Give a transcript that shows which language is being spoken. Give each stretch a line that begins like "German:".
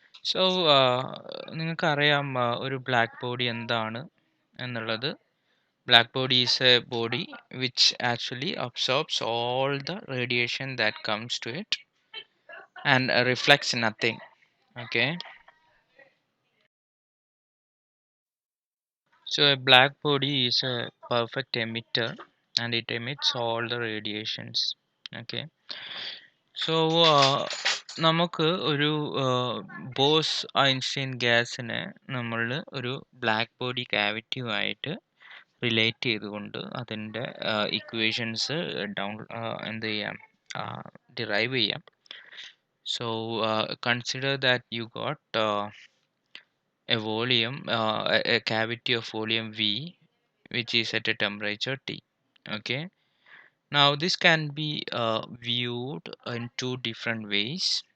Malayalam: So നിങ്ങൾക്കറിയാം ഒരു black body എന്താണ് എന്നുള്ളത്.
English: Black body is a body which actually absorbs all the radiation that comes to it and reflects nothing. Okay, so a black body is a perfect emitter and it emits all the radiations.
Malayalam: Okay, so നമുക്ക് ഒരു boss Einstein ഗ്യാസിനെ നമ്മൾ ഒരു black body ക്യാവിറ്റിയുമായിട്ട് relate ചെയ്തുകൊണ്ട് അതിൻ്റെ equations എന്ത് ചെയ്യാം, derive ചെയ്യാം.
English: So consider that you got a volume, a cavity of volume V which is at a temperature T. Okay, now this can be viewed in two different ways.